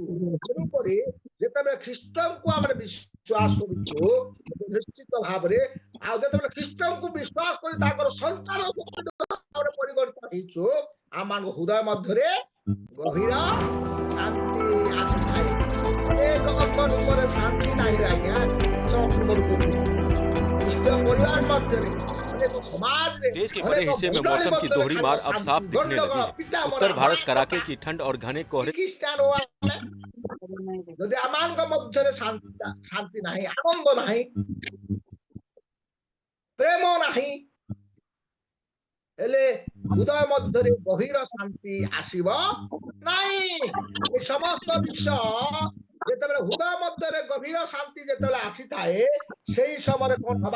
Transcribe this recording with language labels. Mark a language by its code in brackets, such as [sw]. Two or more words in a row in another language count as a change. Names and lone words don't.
[or] ତେଣୁକରି ଯେତେବେଳେ ଖ୍ରୀଷ୍ଟଙ୍କୁ ଆମେ ବିଶ୍ୱାସ କରୁଛୁ ନିଶ୍ଚିତ ଭାବରେ ଆଉ ଯେତେବେଳେ ଖ୍ରୀଷ୍ଟଙ୍କୁ ବିଶ୍ୱାସ କରି ତାଙ୍କର ସନ୍ତାନ ଭାବରେ ପରିଗଣିତ ହେଇଛୁ ଆମମାନଙ୍କ ହୃଦୟ ମଧ୍ୟରେ ଗଭୀର ଶାନ୍ତି ଆସିଥାଏ। ଏକ ଅନ୍ତର ଉପରେ ଶାନ୍ତି ନାହିଁ ଆଜ୍ଞା। ପରିବାର ମଧ୍ୟରେ [hi] देश के बड़े हिस्से में मौसम की दोहरी मार अब साफ दिखने लगी है। उत्तर भारत कड़ाके की ठंड और घने कोहरे [or] ଯଦି ଆମମାନଙ୍କ ମଧ୍ୟରେ ଶାନ୍ତି ନାହିଁ, ଆନନ୍ଦ ନାହିଁ, ପ୍ରେମ ନାହିଁ, ହେଲେ ହୃଦୟ ମଧ୍ୟରେ ଗଭୀର ଶାନ୍ତି ଆସିବ ନାହିଁ। ଏ ସମସ୍ତ ବିଷୟ ଯେତେବେଳେ ହୃଦୟ ମଧ୍ୟରେ ଗଭୀର ଶାନ୍ତି ଯେତେବେଳେ ଆସିଥାଏ ସେଇ ସମୟରେ କଣ ହବା?